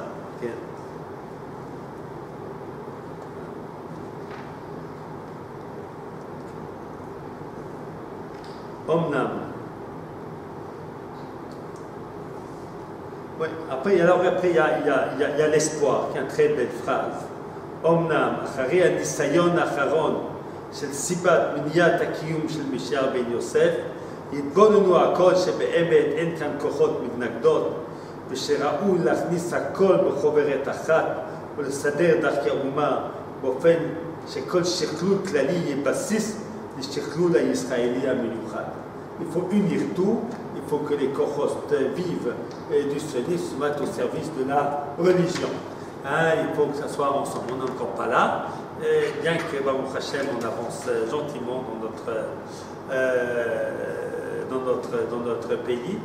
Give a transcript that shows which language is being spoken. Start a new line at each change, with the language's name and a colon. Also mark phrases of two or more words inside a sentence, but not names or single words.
French: Okay. Omnam. Oui, après, il y a l'espoir, qui est une très belle phrase.
Hebrew: Omnam, אחרי הניסיון האחרון של סיבת מניעת הקיום של משיח בן יוסף, התבוננו הכל שבאמת אין כאן כוחות מתנגדות, ושראו להכניס הכל בחוברת אחת ולסדר דרכי האומה באופן שכל שכלול כללי יהיה בסיס לשכלול הישראלי המיוחד.
French: Il faut unir tout, il faut que les Kochos vivent du sionisme se mettent au service de la religion. Il faut que ça soit ensemble. On n'est encore pas là, bien que
Hebrew: ברוך השם,
French: on avance gentiment dans notre pays.